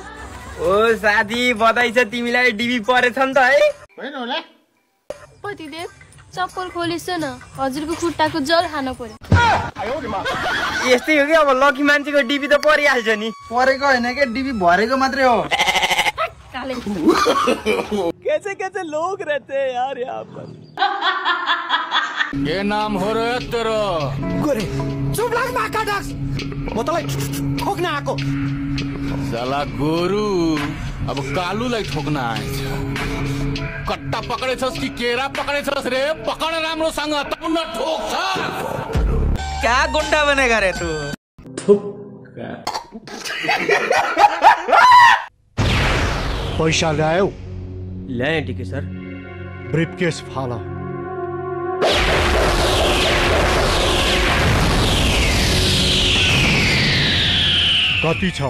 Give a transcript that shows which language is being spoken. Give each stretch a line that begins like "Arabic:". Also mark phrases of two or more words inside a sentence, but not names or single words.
Nepali: ओ साथी बधाई छ तिमीलाई डिबी परेछ नि त है। होइन होला पतिदेव चप्पल खोलिस न हजुरको खुट्टाको जल खान पर्यो। यस्तै हो कि अब लकी मान्छेको डिबी त परिहाल्छ नि। परेको होइन के डिबी भरेको मात्रै हो।
Hindi: कैसे कैसे लोग रहते हैं यार यहाँ पर। ये नाम हो रहा है तेरा
Nepali: गोरे चुप लाग माका डाक्स म तलाई ठोक्न आको। साला गोरु अब कालुलाई ठोक्न आएछ। कट्टा पकडेछस् कि केरा पकडेछस् रे? पकड राम्रोसँग तब न ठोक्छ।
Hindi: क्या गुंडा बनेगा रे तू?
Nepali: पैसा ल्यायौ? ल्याएँ टिके सर। ब्रिफकेस फाल। कति छ?